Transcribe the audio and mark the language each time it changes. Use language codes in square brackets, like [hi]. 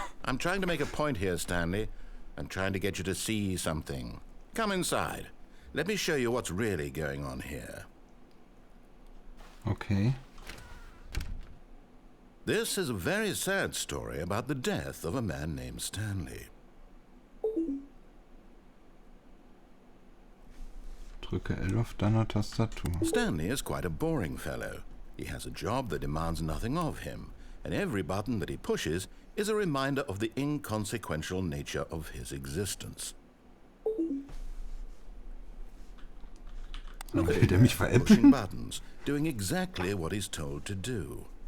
[en] I'm trying to make a point here, Stanley. I'm trying to get you to see something. Come inside. Let me show you what's really going on here. Okay. This is a very sad story about the death of a man named Stanley. [de] Drücke L auf deiner Tastatur. [en] Stanley is quite a boring fellow. He has a job that demands nothing of him, and every button that he pushes is a reminder of the inconsequential nature of his existence. Look at him, pushing buttons, doing exactly what he's told to do.